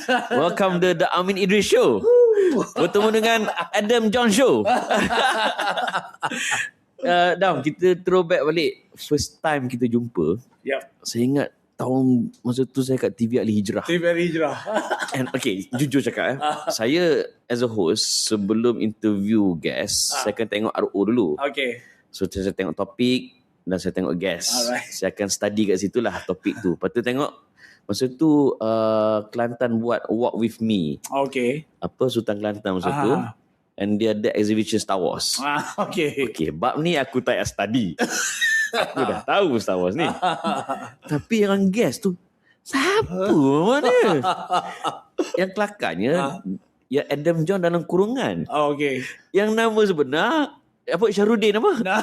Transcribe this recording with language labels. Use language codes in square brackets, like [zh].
[en] Welcome to The Amin Idris Show. [ms] Bertemu dengan Adam John Show. Dam, kita throwback balik. [en] First time [ms] kita jumpa. [en] Yep. [ms] Saya ingat tahun masa tu saya kat TV Ali Hijrah. TV Ali Hijrah. And okay, jujur cakap saya [en] as a host [ms] sebelum interview guest, saya akan tengok RO dulu. [en] Okay. [ms] So saya tengok topik dan saya tengok guest. [en] Alright. [ms] Saya akan study kat situ lah topik tu. Lepas tu tengok masa tu Kelantan buat Walk With Me. [en] Okay. [ms] Apa Sultan Kelantan masa tu. And dia ada [en] exhibition [ms] Star Wars. [en] Okay. [ms] Okay, bab ni aku tak payah study. Aku dah tahu Star Wars ni. Tapi yang guest tu siapa mana? Yang kelakarnya ya Adam John dalam kurungan. [en] Okay. [ms] Yang nama sebenar apa Syarudin apa?